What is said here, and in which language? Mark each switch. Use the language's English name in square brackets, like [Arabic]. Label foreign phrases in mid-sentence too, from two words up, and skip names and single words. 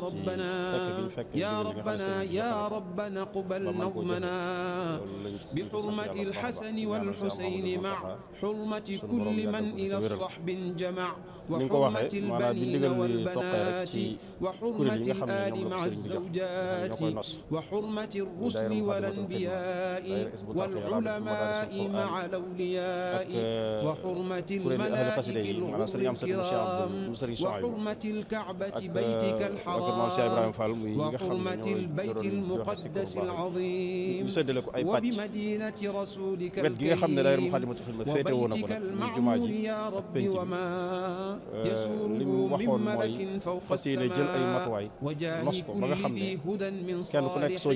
[Arabic] ربنا يا ربنا يا ربنا قبل نظمنا بحرمة الحسن والحسين مع حرمة كل من إلى الصحب جمع وحرمة البنين والبنات وحرمة الآل مع الزوجات وحرمة الرسل والأنبياء والعلماء مع الأولياء وحرمة الملائكة الغر الكرام [Wolof] maam Cheikh Ibrahima Fall muy ñi nga xam ne ñoo joxe si ñu séddale ko ay pàcc wet gi nga xam ne daayira Moukhaddamatoul Khidma féete woon na ko nag muy jumaa ji ak penc bi li mu waxoon mooy fas yéene jël ay matuwaay nos ko ba nga xam ne kenn ku nekk soo